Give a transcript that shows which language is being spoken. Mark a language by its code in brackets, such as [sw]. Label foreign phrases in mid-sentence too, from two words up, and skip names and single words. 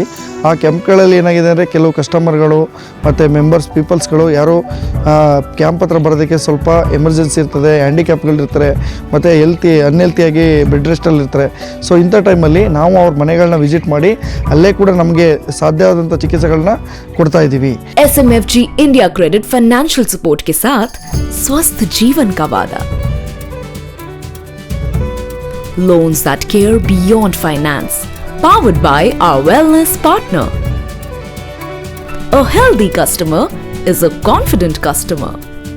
[kn] ಆ ಕ್ಯಾಂಪ್ಗಳಲ್ಲಿ ಏನಾಗಿದೆ ಅಂದರೆ ಕೆಲವು ಕಸ್ಟಮರ್ಗಳು ಮತ್ತು ಪೀಪಲ್ಸ್ಗಳು ಯಾರೋ ಕ್ಯಾಂಪ್ ಹತ್ರ ಬರೋದಕ್ಕೆ ಸ್ವಲ್ಪ ಎಮರ್ಜೆನ್ಸಿ ಇರ್ತದೆ, ಹ್ಯಾಂಡಿಕ್ಯಾಪ್ಗಳಿರ್ತಾರೆ, ಮತ್ತು ಅನ್ಹೆಲ್ತಿಯಾಗಿ [en] bed restalli [kn] ಇರ್ತಾರೆ. ಸೊ ಇಂಥ ಟೈಮಲ್ಲಿ ನಾವು ಅವ್ರ ಮನೆಗಳನ್ನ ವಿಸಿಟ್ ಮಾಡಿ ಅಲ್ಲೇ ಕೂಡ ನಮಗೆ ಸಾಧ್ಯವಾದಂಥ ಚಿಕಿತ್ಸೆಗಳನ್ನ ಕೊಡ್ತಾ ಇದ್ದೀವಿ. [hi] SMFG India Credit [en] financial support [hi] के साथ स्वस्थ जीवन का वादा. [en] Loans that care beyond finance, powered by our wellness partner. A healthy customer is a confident customer.